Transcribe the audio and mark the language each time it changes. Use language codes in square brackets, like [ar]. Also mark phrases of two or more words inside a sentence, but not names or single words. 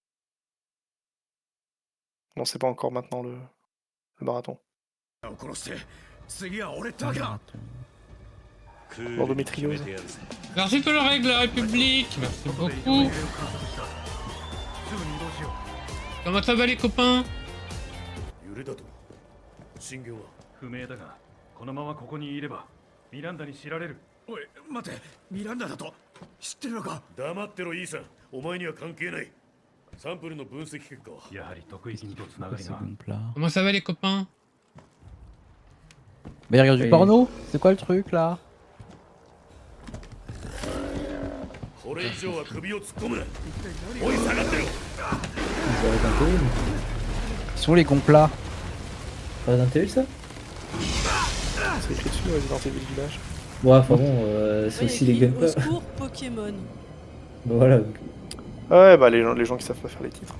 [fr] Non, c'est pas encore maintenant le marathon. L'endométriose. Merci pour le règle, la République. Merci beaucoup. Comment ça va les copains? [ja] 不明だが、このままここにいればミランダに知られる。おい、待て、ミランダだと知ってるのか？黙ってろイーサン、お前には関係ない。サンプルの分析結果はやはり得意品とつながりが。 [fr] Comment ça va les copains? Mais il regarde du Oui. porno? C'est quoi le truc là? [ja] これ以上は首を突っ込むな。おい、下がってろ。 [fr] Ça va être un terrible. Ils sont les gonflas. Pas d'un terrible ça? C'est écrit dessus, Resident Evil Village. Ouais, enfin bon, c'est Oui, aussi il y a les écrit, gunpla. au secours, Pokémon. Bah voilà. Ouais, bah les gens qui savent pas faire les titres.